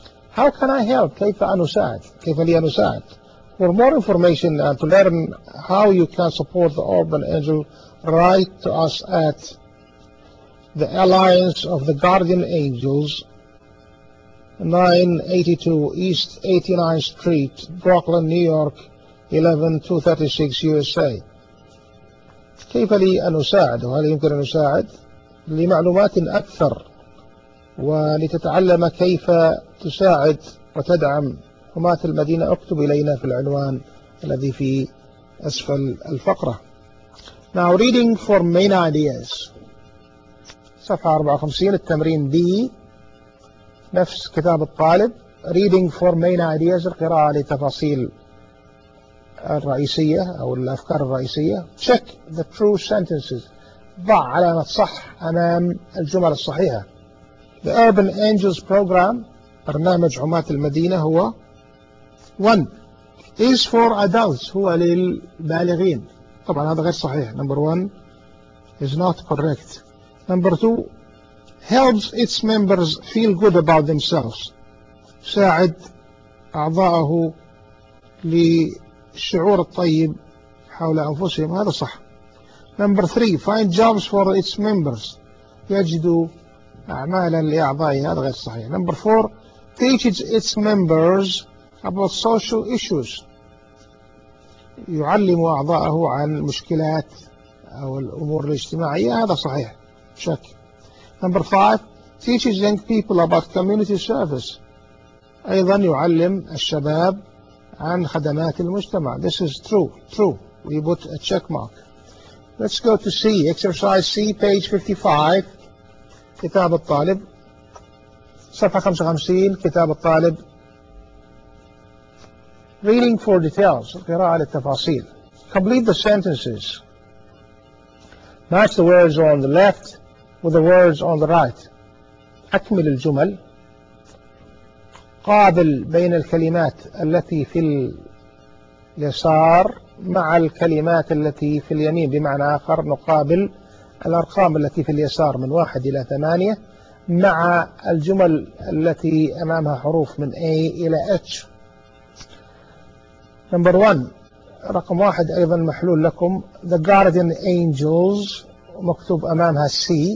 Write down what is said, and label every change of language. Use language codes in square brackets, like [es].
[en] How can I help? [ar] كيف أن أساعد؟ كيف لي أن أساعد؟ [en] For more information and to learn how you can support the Urban Angel, write to us at the Alliance of the Guardian Angels, 982 East 89th Street, Brooklyn, New York, 11236 USA. [ar] كيف لي أن أساعد؟ وهل يمكن أن أساعد؟ لمعلومات أكثر ولتتعلم كيف تساعد وتدعم حماة المدينة اكتب إلينا في العنوان الذي في أسفل الفقرة. [en] Now reading for main ideas. [ar] صفحة 54 التمرين B نفس كتاب الطالب. [en] Reading for main ideas [ar] القراءة لتفاصيل الرئيسية أو الأفكار الرئيسية. [en] Check the true sentences. [ar] ضع علامة صح أمام الجمل الصحيحة. The Urban Angels Program, برنامج حماة المدينة هو 1. [en] Is for adults, [ar] هو للبالغين. طبعا هذا غير صحيح. [en] Number 1. Is not correct. Number 2. Helps its members feel good about themselves. [ar] ساعد أعضاءه للشعور الطيب حول أنفسهم. هذا صح. [en] Number three, find jobs for its members. [ar] يجدوا أعمالا لأعضائه. هذا غير صحيح. [en] Number four, teach its members about social issues. [ar] يعلم أعضائه عن المشكلات أو الأمور الاجتماعية. هذا صحيح. شك. [en] Number five, teach young people about community service. [ar] أيضا يعلم الشباب عن خدمات المجتمع. [en] This is true. True. We put a check mark. Let's go to C. Exercise C, page 55. [ar] كتاب الطالب. صفحة 55. كتاب الطالب. [en] Reading for details. [ar] قراءة للتفاصيل. [en] Complete the sentences. Match the words on the left with the words on the right. [ar] أكمل الجمل. قابل بين الكلمات التي في اليسار مع الكلمات التي في اليمين. بمعنى آخر نقابل الأرقام التي في اليسار من 1 إلى 8 مع الجمل التي أمامها حروف من A إلى H. [en] Number one. [ar] رقم واحد أيضا محلول لكم. The Guardian Angels مكتوب أمامها C.